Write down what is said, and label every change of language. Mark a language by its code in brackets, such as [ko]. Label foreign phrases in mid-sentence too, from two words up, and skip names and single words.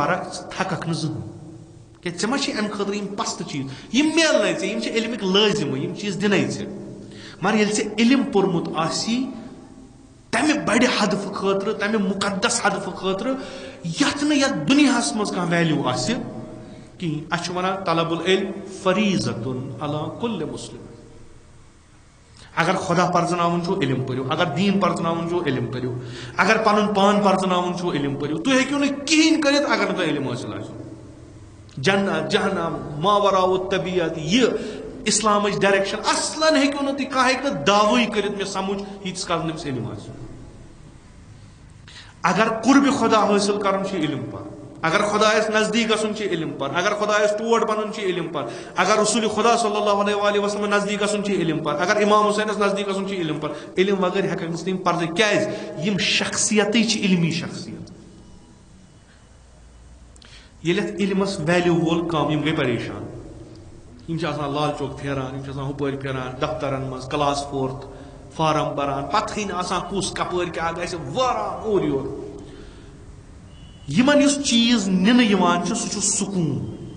[ks] پرکھ ژٕ تھککھ نہٕ زٕہٕنۍ کیٛازِ ژےٚ ما چھِ امہِ خٲطرٕ یِم پستہٕ چیٖز یِم میلنے ژےٚ یِم چھِ علمٕکۍ لٲزمٕے یِم چیٖز دِنے ژےٚ مگر ییٚلہِ ژےٚ علم پوٚرمُت آسی تمہِ بڑِ ہدفہٕ خٲطرٕ تمہِ مُقدس ہدفہٕ خٲطرٕ یتھ نہٕ یتھ دُنیاہس منٛز کانٛہہ ویلیوٗ آسہِ کِہینۍ اَسہِ چھُ ونان [ar] طلب العلم فریٖضتُن علی کُلِ مُسلِم [ks] اگر خدا پرزناوُن چھُو علم پٔرِو اگر دیٖن پرزناوُن چھُو علم پٔرِو اگر پنُن پان پرزناوُن چھُو علم پٔرِو تُہۍ ہیٚکِو نہٕ کِہینۍ کٔرِتھ اگر نہٕ تۄہہِ علم حٲصِل آسہِ جنت جہنم ماورا طبیعت یہ اسلامٕچ ڈایریکشن اصلاً ہیٚکِو نہٕ تُہۍ کانٛہہ ہیٚکہِ نہٕ دعوٕے کٔرِتھ مےٚ سمجھ ییٖتِس کالس نہٕ أمِس علم آسہِ اگر قربِ خدا حٲصِل کرُن چھُ علم پر اگر خدایس نزدیٖک گژھُن چھُ علم پر اگر خدایس ٹوٹھ بنُن چھُ علم پر اگر رسول خدا [ar] صلی اللہ علیہ وسلم [ks] نزدیٖک گژھُن چھُ علم پر اگر امام حُسینس نزدیٖک گژھُن چھُ علم پر علم وغٲر ہیٚککھ نہٕ ژٕ تِم پرزٕ کیٛازِ یِم شخصیتٕے چھِ علمی شخصیت ییٚلہِ اتھ علمس ویلیوٗ وول کم یِم گٔے پریشان یِم چھِ آسان لال چوک پھیران یِم چھِ آسان ہُپٲرۍ پھیران دفترن منٛز [en] class 4th form [ks] بران پتہٕے نہٕ آسان کُس کپٲرۍ کیٛاہ گژھِ واران اورٕ یور یِمن یُس چیٖز نِنہٕ یِوان چھُ سُہ چھُ سکوٗن